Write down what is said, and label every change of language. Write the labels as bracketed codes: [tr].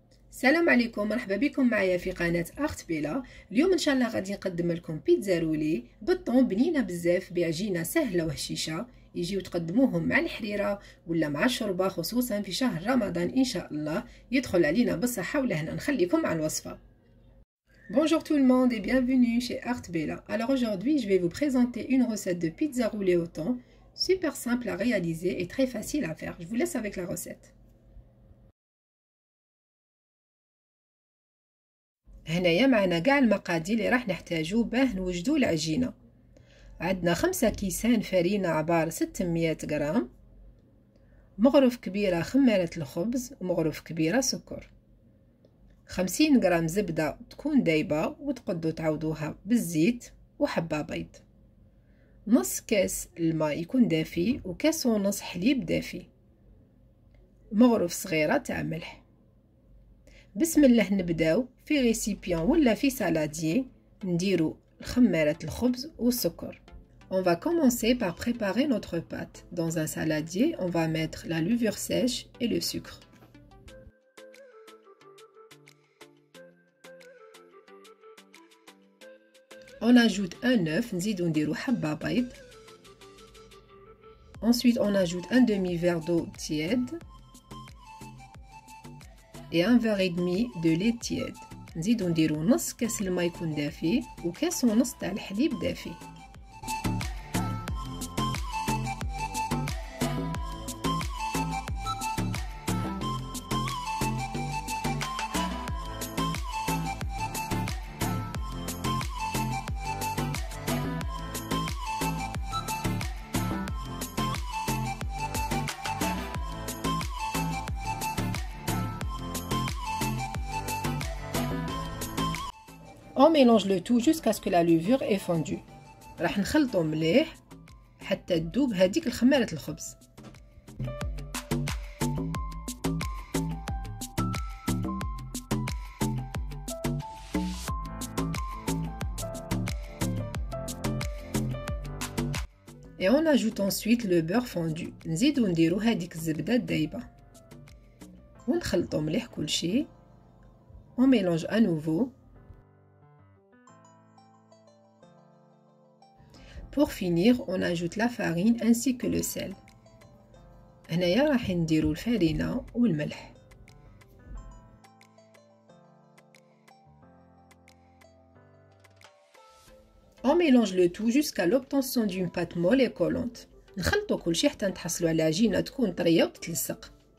[ar] السلام عليكم، مرحبا بكم معايا في قناة اخت بيلا. اليوم ان شاء الله غادي نقدم لكم بيتزا رولي بالطون بنينه بزاف بعجينه سهله وهشيشه. يجيو تقدموهم مع الحريره ولا مع الشوربه، خصوصا في شهر رمضان ان شاء الله يدخل علينا بالصحه والهنا. نخليكم مع الوصفه. [fr] Bonjour tout le monde et bienvenue chez Art Bella. Alors aujourd'hui je vais vous présenter une recette de pizza roulée au thon, super simple à réaliser et très facile à faire. Je vous laisse avec la recette. [ar] هنايا معنا كاع المقادير اللي راح نحتاجو باه نوجدو العجينه. عندنا 5 كيسان فرينه عبار 600 غرام، مغرف كبيره خميره الخبز ومغرف كبيره سكر، 50 غرام زبده تكون دايبه وتقدو تعوضوها بالزيت، وحبه بيض، نص كاس الماء يكون دافي وكاس ونص حليب دافي، مغرف صغيره تاع ملح. بسم الله نبداو في ريسيبيون ولا في سالاديer نديرو خميرة الخبز والسكر. [fr] On va commencer par préparer notre pâte. Dans un saladier, on va mettre la levure sèche et le sucre. On ajoute un œuf, [ar] نزيدو نديرو حبة بيض. [fr] Ensuite, on ajoute un demi-verre d'eau tiède et un verre et demi de lait tiède. [ar] نزيدو نديرو نص كاس الماء يكون دافي وكاس ونص تاع الحليب دافي. [fr] On mélange le tout jusqu'à ce que la levure est fondue. [ar] راح نخلطو مليح حتى تذوب هذيك الخميرة الخبز. [fr] Et on ajoute ensuite le beurre fondu. [ar] نزيدو نديرو هذيك الزبدة الدايبة ونخلطو مليح كلشي. [fr] On mélange à nouveau. Pour finir, on ajoute la farine ainsi que le sel. [ar] هنايا راح نديرو الفرينة والملح. [fr] On mélange le tout jusqu'à l'obtention d'une pâte molle et collante. [ar] نخلطو كلشي حتى نتحصلو على عجينة تكون طرية وتتلصق.